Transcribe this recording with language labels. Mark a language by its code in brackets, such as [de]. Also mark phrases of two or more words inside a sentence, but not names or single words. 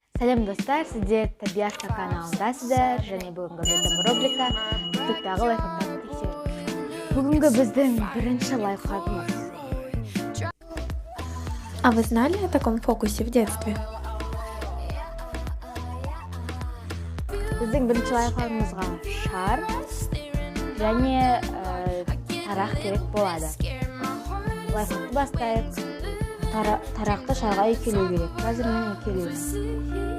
[kk] Сәлем достар, сіздер Табиатка каналындасыздар, және бүгінгі біздің рубрика TikTok'тағы лайфхактарды тексеру. Бүгінгі біздің бірінші лайфхагымыз. [ru] А вы знали о таком фокусе в детстве? [kk] Біздің бірінші лайфхагымызға шар және тарақ керек болады. Лайфхакты бастайық. Тарақты шарға екелеу керек. Қазір мен екелеуім.